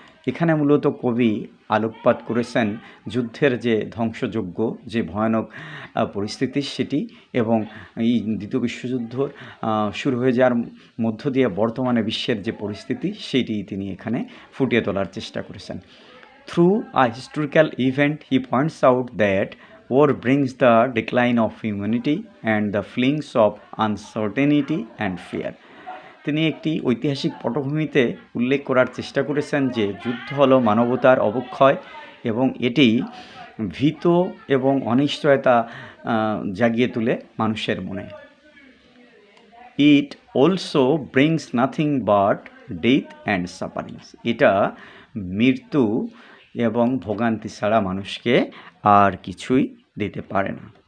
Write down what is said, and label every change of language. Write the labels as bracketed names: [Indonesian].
[Bangla] এখানে মূলত কবি আলোকপাত করেছেন যুদ্ধের যে ধ্বংসযজ্ঞ, যে ভয়ানক পরিস্থিতি সেটি, এবং এই দ্বিতীয় বিশ্বযুদ্ধ শুরু হয়ে যাওয়ার মধ্য দিয়ে বর্তমানে বিশ্বের যে পরিস্থিতি, সেটি তিনি এখানে ফুটিয়ে তোলার চেষ্টা করেছেন। Through a historical event he points out that [English] war brings the decline of humanity and the feelings of uncertainty and fear. [Bangla] তিনি একটি ঐতিহাসিক পটভূমিতে উল্লেখ করার চেষ্টা করেছেন যে যুদ্ধ হলো মানবতার অবক্ষয়, এবং এটি ভীত এবং অনিশ্চয়তা জাগিয়ে তোলে মানুষের মনে। [English] it also brings nothing but death and sufferings, [Bangla] এটা মৃত্যু এবং ভোগান্তি ছাড়া মানুষকে আর কিছুই দিতে পারে না।